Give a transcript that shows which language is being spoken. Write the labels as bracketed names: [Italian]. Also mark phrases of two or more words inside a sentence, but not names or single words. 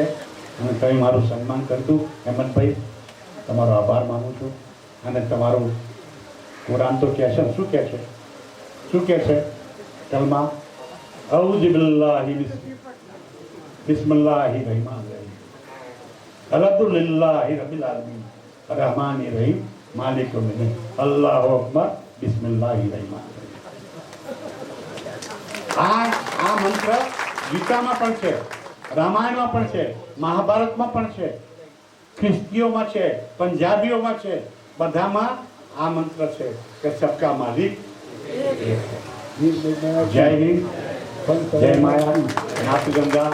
[Gujarati] અને તમે મારું સન્માન કરતું હેમંતભાઈ, તમારો આભાર માનું છું. અને તમારું કુરાન તો કહે છે ને, શું કહે છે? શું કહે છે કલમા? [Arabic] أعوذ بالله بسم الله الرحمن الرحيم الحمد لله رب العالمين الرحمن الرحيم مالك يوم الدين الله أكبر بسم الله الرحمن الرحيم. [Gujarati] આ મંત્ર ગીતામાં પણ છે, રામાયણમાં પણ છે, મહાભારતમાં પણ છે, ખ્રિસ્તીઓમાં છે, પંજાબીઓમાં છે, બધામાં આ મંત્ર છે કે [Hindi] सबका मालिक एक है. [Gujarati] જય હિન્દ, જય માયા, નાથ ગંગા.